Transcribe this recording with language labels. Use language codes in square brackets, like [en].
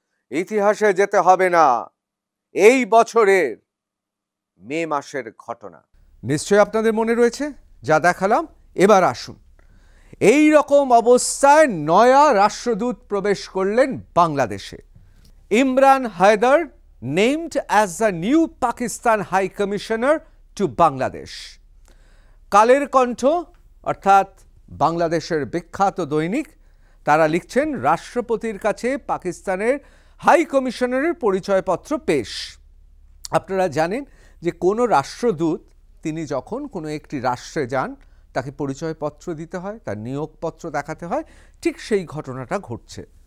[bn] ইতিহাসে যেতে হবে না, এই বছরের মে মাসের ঘটনা নিশ্চয়ই আপনাদের মনে রয়েছে যা দেখালাম। এবার আসুন, এই রকম অবস্থায় নয়া রাষ্ট্রদূত প্রবেশ করলেন বাংলাদেশে। [en] Imran Haider named as the new Pakistan High Commissioner to Bangladesh. [bn] Kaler Kantho অর্থাৎ বাংলাদেশের বিখ্যাত দৈনিক, তারা লিখছেন রাষ্ট্রপতির কাছে পাকিস্তানের হাই কমিশনারের পরিচয়পত্র পেশ। আপনারা জানেন যে কোনো রাষ্ট্রদূত তিনি যখন কোনো একটি রাষ্ট্রে যান তাকে পরিচয়পত্র দিতে হয়, তার নিয়োগপত্র দেখাতে হয়, ঠিক সেই ঘটনাটা ঘটছে।